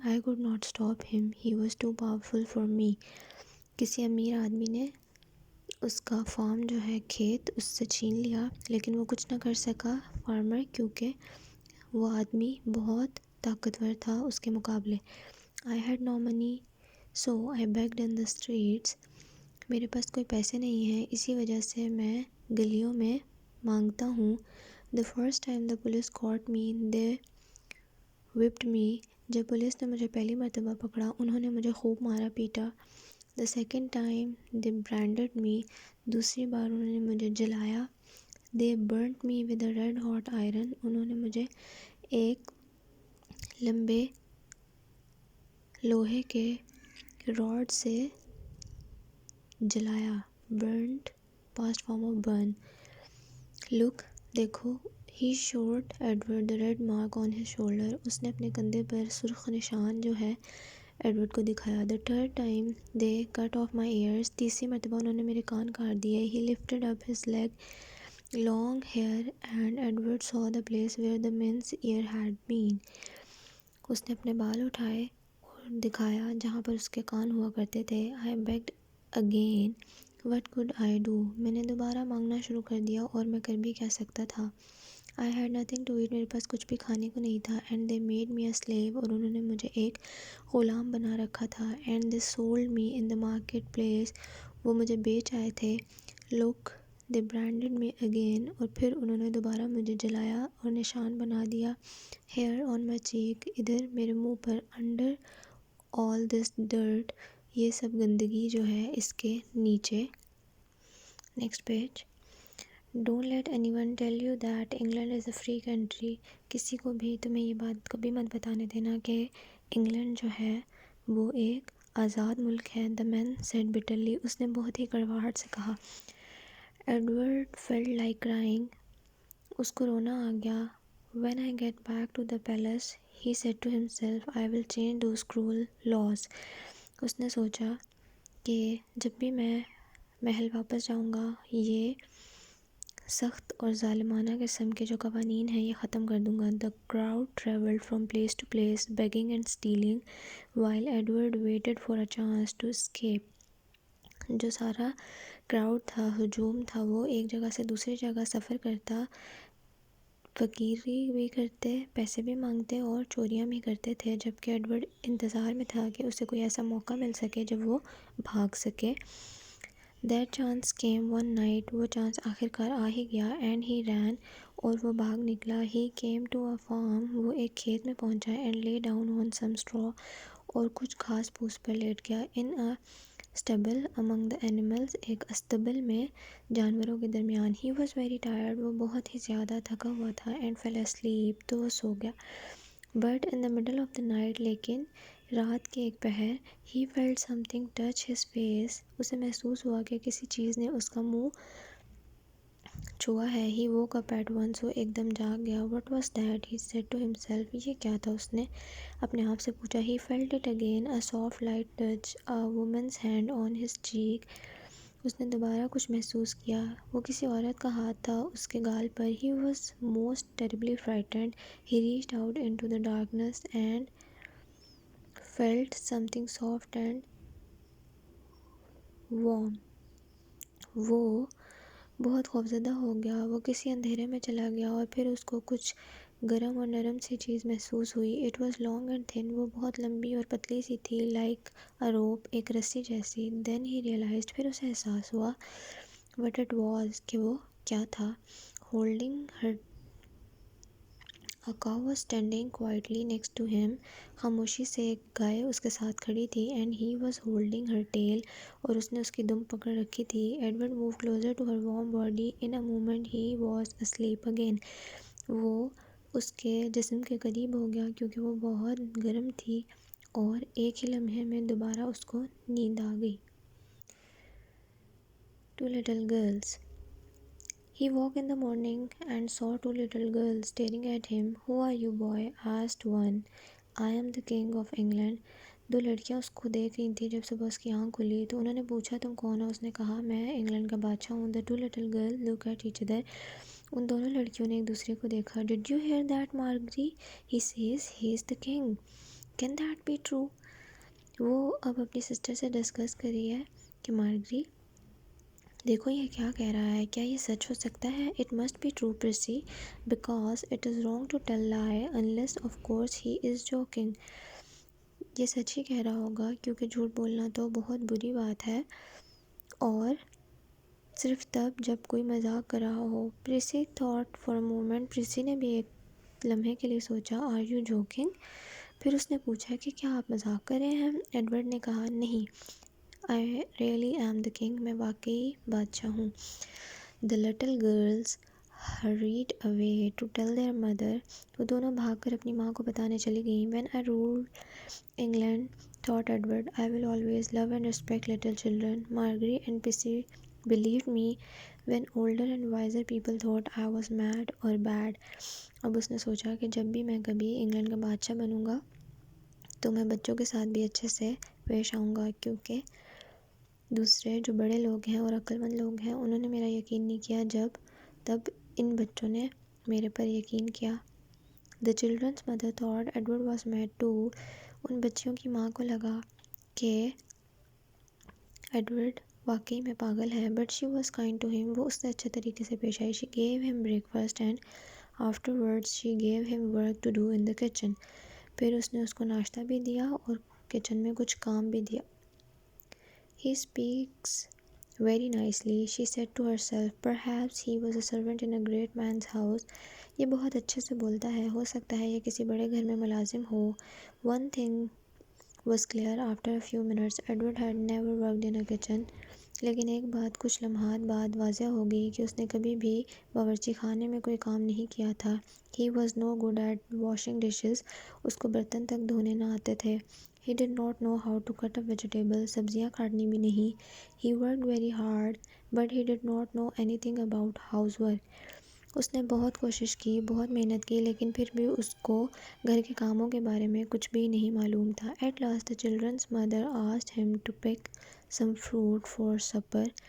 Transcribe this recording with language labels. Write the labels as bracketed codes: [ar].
[en] I could not stop him. He was too powerful for me. [ur] کسی امیر آدمی نے اس کا فارم جو ہے کھیت اس سے چھین لیا، لیکن وہ کچھ نہ کر سکا فارمر، کیونکہ وہ آدمی بہت طاقتور تھا اس کے مقابلے. [en] I had no money so I begged in the streets. [ur] میرے پاس کوئی پیسے نہیں ہیں، اسی وجہ سے میں گلیوں میں مانگتا ہوں. [en] The first time the police caught me they whipped me. [ur] جب پولیس نے مجھے پہلی مرتبہ پکڑا انہوں نے مجھے خوب مارا پیٹا. [en] The second time they branded me. [ur] دوسری بار انہوں نے مجھے جلایا. [en] They burnt me with a red hot iron. [ur] انہوں نے مجھے ایک لمبے لوہے کے راڈ سے جلایا. [en] Burnt past form of burn. Look دیکھو. He showed Edward the red mark on his shoulder. [ur] اس نے اپنے کندھے پر سرخ نشان جو ہے ایڈورڈ کو دکھایا. [en] The third time they cut off my ears. [ur] تیسری مرتبہ انہوں نے میرے کان کاٹ دیے. [en] He lifted up his leg, long hair, and Edward saw the place where the men's ear had been. [ur] اس نے اپنے بال اٹھائے اور دکھایا جہاں پر اس کے کان ہوا کرتے تھے. [en] I begged again. What could I do? [ur] میں نے دوبارہ مانگنا شروع کر دیا، اور میں کر بھی کیا سکتا تھا. [en] I had nothing to eat. [ur] میرے پاس کچھ بھی کھانے کو نہیں تھا. [en] And they made me a slave. [ur] اور انہوں نے مجھے ایک غلام بنا رکھا تھا. [en] And they sold me in the market place. [ur] وہ مجھے بیچ آئے تھے. [en] Look, they branded me again. [ur] اور پھر انہوں نے دوبارہ مجھے جلایا اور نشان بنا دیا. [en] Here on my cheek. [ur] ادھر میرے منہ پر. [en] Under all this dirt. [ur] یہ سب گندگی جو ہے اس کے نیچے. [en] Next page. Don't let anyone tell you that England is a free country. [ur] کسی کو بھی تمہیں یہ بات کبھی مت بتانے دینا کہ انگلینڈ جو ہے وہ ایک آزاد ملک ہے. [en] The man said bitterly. [ur] اس نے بہت ہی کڑواہٹ سے کہا. [en] Edward felt like crying. [ur] اس کو رونا آ گیا. [en] When I get back to the palace, he said to himself, I will change those cruel laws. [ur] اس نے سوچا کہ جب بھی میں محل واپس جاؤں گا یہ سخت اور ظالمانہ قسم کے جو قوانین ہیں یہ ختم کر دوں گا. [en] The crowd travelled from place to place, begging and stealing, while Edward waited for a chance to escape. [ur] جو سارا کراؤڈ تھا، ہجوم تھا، وہ ایک جگہ سے دوسری جگہ سفر کرتا، فقیری بھی کرتے، پیسے بھی مانگتے اور چوریاں بھی کرتے تھے، جبکہ ایڈورڈ انتظار میں تھا کہ اسے کوئی ایسا موقع مل سکے جب وہ بھاگ سکے. [en] That chance came one night. [ur] وہ چانس آخر کار آ ہی گیا. [en] And he ran. [ur] اور وہ بھاگ نکلا. [en] He came to a farm. [ur] وہ ایک کھیت میں پہنچا. [en] And lay down on some straw. [ur] اور کچھ گھاس پھوس پر لیٹ گیا. [en] In a stable among the animals. [ur] ایک استبل میں جانوروں کے درمیان. [en] He was very tired. [ur] وہ بہت ہی زیادہ تھکا ہوا تھا. [en] And fell asleep. [ur] تو وہ سو گیا. [en] But in the middle of the night. [ur] لیکن رات کے ایک پہر. [en] He felt something touch his face. [ur] اسے محسوس ہوا کہ کسی چیز نے اس کا منہ چھوا ہے. [en] He woke up at once. [ur] وہ ایک دم جاگ گیا. [en] What was that? He said to himself. [ur] یہ کیا تھا؟ اس نے اپنے آپ سے پوچھا. [en] He felt it again. A soft light touch. A woman's hand on his cheek. [ur] اس نے دوبارہ کچھ محسوس کیا. وہ کسی عورت کا ہاتھ تھا اس کے گال پر. [en] He was most terribly frightened. He reached out into the darkness and felt something soft and warm. [ur] وہ بہت خوفزدہ ہو گیا. وہ کسی اندھیرے میں چلا گیا اور پھر اس کو کچھ گرم اور نرم سی چیز محسوس ہوئی. [en] It was long and thin. [ur] وہ بہت لمبی اور پتلی سی تھی. [en] Like a rope. [ur] ایک رسی جیسی. [en] Then he realized. [ur] پھر اسے احساس ہوا. [en] What it was. [ur] کہ وہ کیا تھا. [en] Holding her. A cow was standing quietly next to him. [ur] خاموشی سے ایک گائے اس کے ساتھ کھڑی تھی. [en] And he was holding her tail. [ur] اور اس نے اس کی دم پکڑ رکھی تھی. [en] Edward moved closer to her warm body. In a moment he was asleep again. [ur] وہ اس کے جسم کے قریب ہو گیا کیونکہ وہ بہت گرم تھی اور ایک ہی لمحے میں دوبارہ اس کو نیند آ گئی. [en] Two little girls. He woke in the morning and saw two little girls staring at him. Who are you, boy? asked one. I am the king of England. [ur] دو لڑکیاں اس کو دیکھ رہی تھیں. جب صبح اس کی آنکھ کھلی تو انہوں نے پوچھا تم کون ہو؟ اس نے کہا میں انگلینڈ کا بادشاہ ہوں. [en] The two little girls looked at each other. [ur] ان دونوں لڑکیوں نے ایک دوسرے کو دیکھا. [en] Did you hear that, Margery? He says he is the king. Can that be true? [ur] وہ اب اپنی سسٹر سے ڈسکس کر رہی ہے کہ مارگری دیکھو یہ کیا کہہ رہا ہے. کیا یہ سچ ہو سکتا ہے؟ [en] It must be true, Prissy, because it is wrong to tell lie unless of course he is joking. [ur] یہ سچ ہی کہہ رہا ہوگا کیونکہ جھوٹ بولنا تو بہت بری بات ہے اور صرف تب جب کوئی مذاق کر رہا ہو. [en] Prissy thought for a moment. [ur] Precis نے بھی ایک لمحے کے لیے سوچا. [en] Are you joking? [ur] پھر اس نے پوچھا کہ کیا آپ مذاق کر رہے ہیں؟ ایڈورڈ نے کہا نہیں. [en] I really am the king. [ur] میں واقعی بادشاہ ہوں. [en] The little girls hurried away to tell their mother. [ur] وہ دونوں بھاگ کر اپنی ماں کو بتانے چلی گئیں. [en] When I rule England, thought Edward, I will always love and respect little children. Margery and Prissy believed me when older and wiser people thought I was mad or bad. [ur] اب اس نے سوچا کہ جب بھی میں کبھی انگلینڈ کا بادشاہ بنوں گا تو میں بچوں کے ساتھ بھی اچھے سے پیش آؤں گا کیونکہ دوسرے جو بڑے لوگ ہیں اور عقل مند لوگ ہیں انہوں نے میرا یقین نہیں کیا تب ان بچوں نے میرے پر یقین کیا. [en] The children's mother thought Edward was mad too. [ur] ان بچیوں کی ماں کو لگا کہ ایڈورڈ واقعی میں پاگل ہے. [en] But she was kind to him. [ur] وہ اس سے اچھے طریقے سے پیش آئی. [en] She gave him breakfast and afterwards she gave him work to do in the kitchen. [ur] پھر اس نے اس کو ناشتہ بھی دیا اور کچن میں کچھ کام بھی دیا. [en] He speaks very nicely, she said to herself. Perhaps he was a servant in a great man's house. [ur] یہ بہت اچھے سے بولتا ہے. ہو سکتا ہے یہ کسی بڑے گھر میں ملازم ہو. [en] One thing was clear after a few minutes. Edward had never worked in a kitchen. [ur] لیکن ایک بات کچھ لمحات بعد واضح ہو گئی کہ اس نے کبھی بھی باورچی خانے میں کوئی کام نہیں کیا تھا. [en] He was no good at washing dishes. [ur] اس کو برتن تک دھونے نہ آتے تھے. [en] He did not know how to cut up vegetables. [ur] سبزیاں کاٹنی بھی نہیں. [en] He worked very hard, but he did not know anything about housework. [ur] اس نے بہت کوشش کی, بہت محنت کی, لیکن پھر بھی اس کو گھر کے کاموں کے بارے میں کچھ بھی نہیں معلوم تھا. [en] At last the children's mother asked him to pick some fruit for supper.